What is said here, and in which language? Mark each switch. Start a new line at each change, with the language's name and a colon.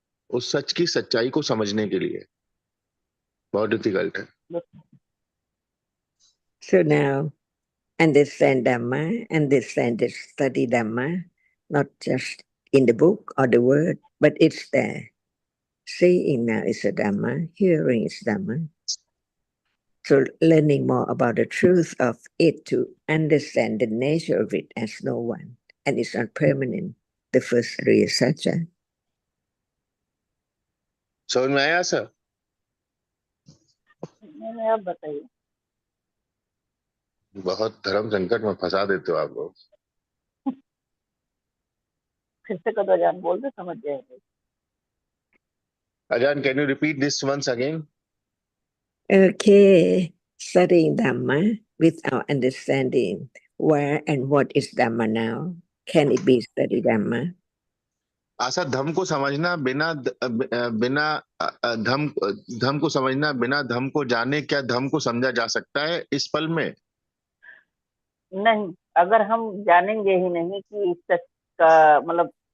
Hindi: उस सच की सच्चाई को समझने के लिए बहुत डिफिकल्ट है।
English: So now understand Dhamma, understand the study Dhamma, not just in the book or the word, but it's there. Seeing now is a Dhamma, hearing is Dhamma. So learning more about the truth of it to understand the nature of it as no one, and it's not permanent. The first Arya Satya.
Hindi: समझ में आया sir? मैंने आप बताइए। बहुत धर्म संकट में फंसा देते हो आप लोग। फिर से कदो जान बोल दे, समझ जाएंगे।
English: Ajaan, can you repeat this once again? Okay, studying Dhamma with our understanding where and what is Dhamma now. Can it be study Dhamma?
Hindi: आशा, धम को समझना बिना बिना धम धम को समझना बिना धम को जाने, क्या धम को समझा जा सकता है इस पल में? नहीं, अगर हम जानेंगे ही नहीं कि इस सच का मतलब